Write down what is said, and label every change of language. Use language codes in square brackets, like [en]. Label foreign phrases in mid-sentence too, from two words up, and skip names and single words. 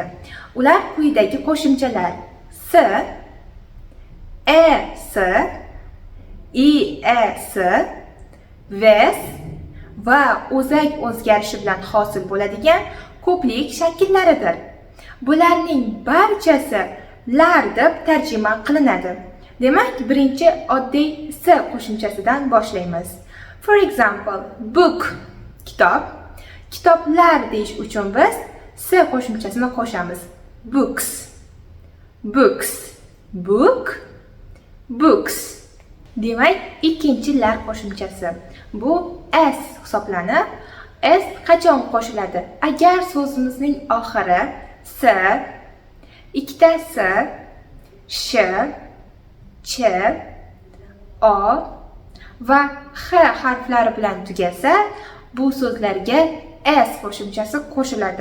[uz] Ular quyidagi qo'shimchalar: s, es, is, ves va o'zak o'zgarishi bilan hosil bo'ladigan ko'plik shakllaridir. Bularning barchasi lar deb tarjima qilinadi. Demak, birinchi oddiy s qo'shimchasidan boshlaymiz. [en] For example, book kitob. [uz] Kitoblar deyish uchun biz s qo'shimchasini qo'shamiz. [en] Books. Books. Book. Books. [uz] Demak, ikkinchi lar qo'shimchasi. Bu s hisoblanib, s qachon qo'shiladi? Agar so'zimizning oxiri s, ikkita s, sh, ch, o va h harflari bilan tugasa, bu so'zlarga s qo'shimchasi qo'shiladi.